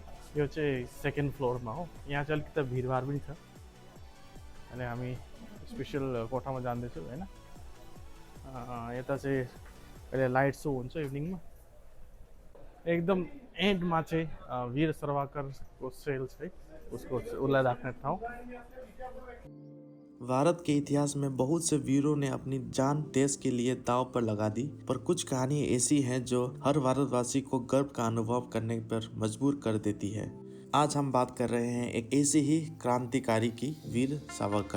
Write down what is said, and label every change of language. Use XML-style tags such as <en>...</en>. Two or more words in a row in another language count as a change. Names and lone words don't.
<ne>यो चाहिँ</ne> <en>second floor</en> <ne>हो। यहाँ चाहिँ अलिकति भिडभाड पनि छ, अनि हामी स्पेसल कोठामा जाँदैछौँ होइन। यता चाहिँ अहिले</ne> <en>light show</en> <ne>हुन्छ इभिनिङमा। एकदम एन्डमा चाहिँ वीर सावरकरको सेल छ, उसलाई राख्ने ठाउँ।</ne> <hi>भारत के इतिहास में बहुत से वीरों ने अपनी जान देश के लिए दांव पर लगा दी, पर कुछ कहानी ऐसी हैं जो हर भारतवासी को गर्व का अनुभव करने पर मजबूर कर देती है। आज हम बात कर रहे हैं एक ऐसे ही क्रांतिकारी की, वीर सावरकर।</hi>